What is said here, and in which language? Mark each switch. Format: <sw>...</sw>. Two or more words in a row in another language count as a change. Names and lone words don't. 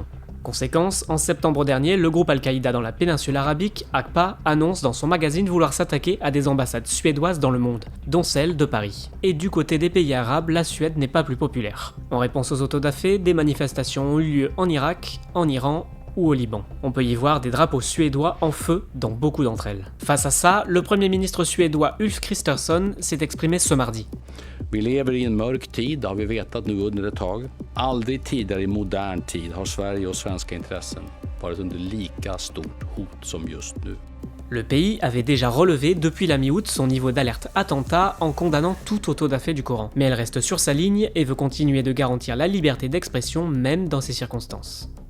<fr>Conséquence, en septembre dernier, le groupe Al-Qaïda dans la péninsule arabique, ACPA, annonce dans son magazine vouloir s'attaquer à des ambassades suédoises dans le monde, dont celle de Paris. Et du côté des pays arabes, la Suède n'est pas plus populaire. En réponse aux autodafés, des manifestations ont eu lieu en Irak, en Iran ou au Liban. On peut y voir des drapeaux suédois en feu dans beaucoup d'entre elles. Face à ça, le premier ministre suédois Ulf Kristersson s'est exprimé ce mardi.</fr> <sv>Vi lever i en mörk tid, har vi vetat nu under ett tag. Aldrig tidigare i modern tid har Sverige och svenska intressen varit under lika stort hot som just nu.</sv> <fr>Le pays avait déjà relevé depuis la mi-août son niveau d'alerte attentat en condamnant tout autodafé du Coran. Mais elle reste sur sa ligne et veut continuer de garantir la liberté d'expression même dans ces circonstances.</fr>